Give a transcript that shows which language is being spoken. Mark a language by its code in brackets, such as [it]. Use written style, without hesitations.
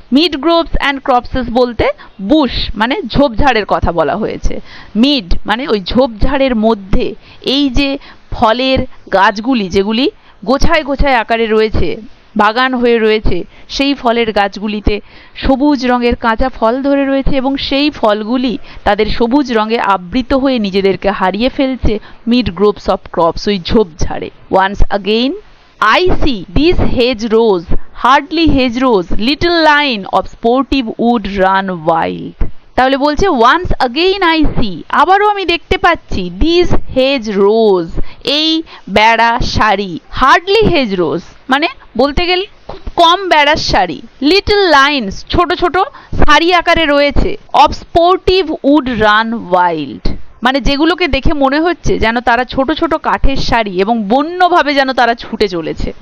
[bn] Mid groves and ক্রপসেস বলতে Bush মানে ঝোপঝাড়ের কথা বলা হয়েছে, মিড মানে ওই ঝোপঝাড়ের মধ্যে এই যে ফলের গাছগুলি, যেগুলি গোছায় গোছায় আকারে রয়েছে, বাগান হয়ে রয়েছে, সেই ফলের গাছগুলিতে সবুজ রঙের কাঁচা ফল ধরে রয়েছে এবং সেই ফলগুলি তাদের সবুজ রঙে আবৃত হয়ে নিজেদেরকে হারিয়ে ফেলছে মিড গ্রোভস অফ ক্রপস, ওই ঝোপঝাড়ে। [en] Once again I see these hedgerows, hardly hedgerows, little line of sportive wood run wild. [bn] তাহলে বলছে ওয়ান্স আগেইন আই সি, আবারও আমি দেখতে পাচ্ছি, দিস হেজ রোজ, এই বেড়া সারি, হার্ডলি হেজ রোজ মানে বলতে গেলে খুব কম বেড়ার সারি, লিটল লাইন্স ছোট ছোট সারি আকারে রয়েছে, of sportive would run wild, মানে যেগুলোকে দেখে মনে হচ্ছে যেন তারা ছোট ছোট কাঠের সারি এবং বন্যভাবে যেন তারা ছুটে চলেছে।